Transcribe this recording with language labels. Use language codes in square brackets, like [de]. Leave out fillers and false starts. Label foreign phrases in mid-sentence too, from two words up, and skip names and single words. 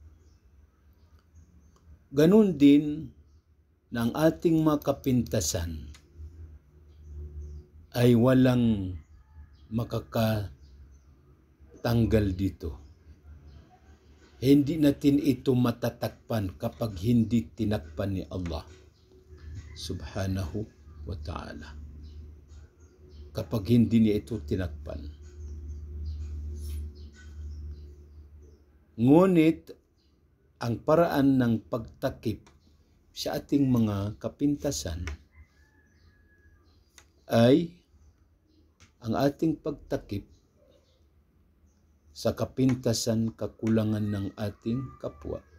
[tl] Ganun din na ang ating mga kapintasan ay walang makakatanggal dito. Hindi natin ito matatakpan kapag hindi tinakpan ni [ar] الله سبحانه وتعالى. [tl] Kapag hindi niya ito tinakpan. Ngunit ang paraan ng pagtakip sa ating mga kapintasan ay ang ating pagtakip sa kapintasan, kakulangan ng ating kapwa.